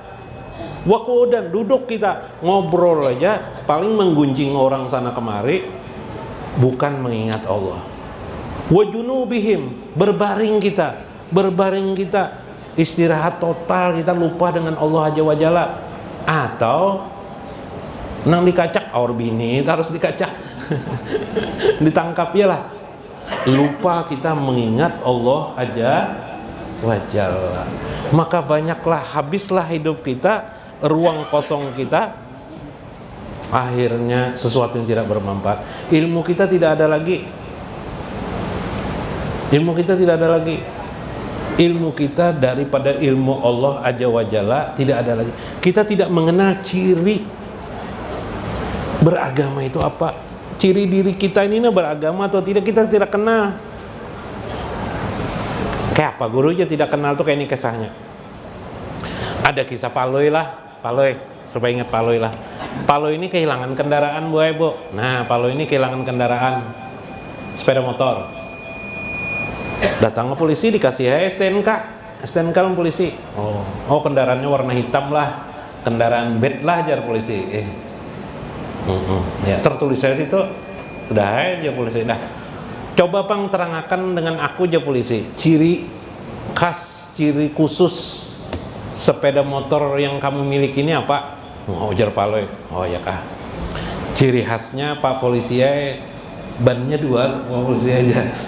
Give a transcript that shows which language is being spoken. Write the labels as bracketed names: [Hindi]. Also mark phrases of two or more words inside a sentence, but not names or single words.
[Indonesian] Wakudan, duduk kita ngobrol aja, paling menggunjing orang sana kemari, bukan mengingat Allah. Wajunubihim, berbaring kita istirahat total, kita lupa dengan Allah [Arabic] عز وجل. [Indonesian] Atau nang dikacak, aur bini harus dikacak ditangkap ya lah, lupa kita mengingat Allah [Arabic] عز وجل. [Indonesian] Maka banyaklah, habislah hidup kita, ruang kosong kita, akhirnya sesuatu yang tidak bermanfaat. Ilmu kita tidak ada lagi. Ilmu kita daripada ilmu Allah [Arabic] عز وجل [Indonesian] tidak ada lagi. Kita tidak mengenal ciri beragama itu apa. Ciri diri kita ini beragama atau tidak, kita tidak kenal. Kayak apa gurunya tidak kenal tuh, kayak ini kisahnya. Ada kisah Paloy lah. Paloy, supaya ingat Paloy lah. Paloy ini kehilangan kendaraan Bu. Nah, Paloy ini kehilangan kendaraan sepeda motor. Datang ke polisi, dikasih STNK polisi. Oh kendaraannya warna hitam lah, kendaraan bed lah jar polisi. Ya tertulis saya situ, udah aja polisi. Nah, coba Pang terangkan dengan aku aja polisi, ciri khas, ciri khusus sepeda motor yang kamu miliki ini apa? Oh jar Paloy. Oh ya kah. Ciri khasnya Pak polisi ya, bannya dua, polisi aja.